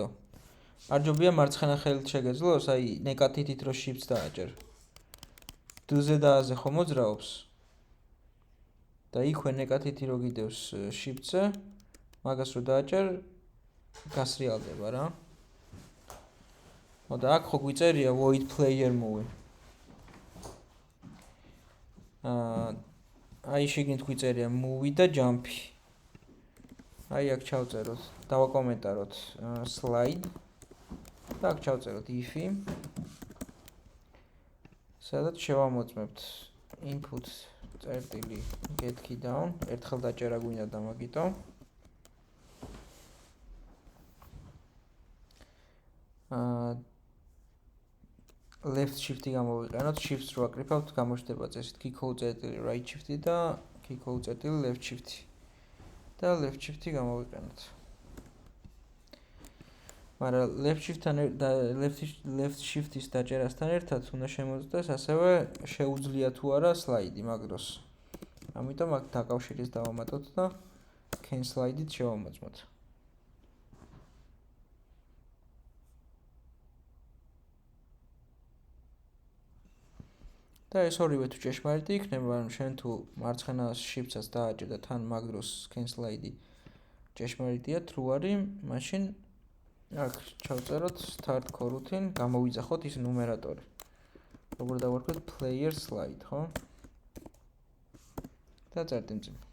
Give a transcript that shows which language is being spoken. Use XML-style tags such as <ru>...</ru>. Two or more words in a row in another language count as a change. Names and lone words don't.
<ka>არ ჯობია მარცხენა ხელით შეგეძლოს, აი ნეკატითით რო შიფტს დააჭერ. დ-ზე და ა-ზე ხო მოძრაობს? და იქვე ნეკატითი რო გიდევს შიფტზე, მაგას რო დააჭერ, გასრიალდება რა. და აქ ხო გვიწერია</ka> <en>void player move.</en> <ka>აი შიგნით გვიწერია move და jump. აი აქ ჩავწეროთ, დავაკომენტაროთ slide და აქ ჩავწეროთ if. სადაც შევამოწმებთ input წერტილი</ka> <en>get key down,</en> <ka>ერთხელ დაჭერა გვინდა და მაგიტო.</ka> <en>left shift-</en> <ka>ი გამოვიყენოთ, shifts რო აკრიფავთ, გამოჩნდება წესით key-code წერტილი</ka> <en>right shift-</en> <ka>ი და key-code წერტილი</ka> <en>left shift-</en> <ka>ი. და</ka> <en>left shift-</en> <ka>ი გამოვიყენოთ. მაგრამ</ka> <en>left shift-</en> <ka>ის დაჭერასთან ერთად უნდა შემოწმდეს ასევე შეუძლია თუ არა slide-ი მაგ დროს. ამიტომ აქ დაკავშირის დავამატოთ და</ka> <en>can slide-</en> <ka>ით შევამოწმოთ. და ეს ორივე თუ ჭეშმარიტი იქნება, ანუ შენ თუ მარცხენა shift-ს დააჭერ და თან მაგ დროს</ka> <en>can slide-</en> <ka>ი ჭეშმარიტია, true არის, მაშინ აქ ჩავწეროთ</ka> <en>start coroutine,</en> <ka>გამოვიძახოთ ის ნუმერატორი. როგორ დავარქვით</ka> <en>player slide,</en> <ka>ხო? და წერტიმწი.</ka>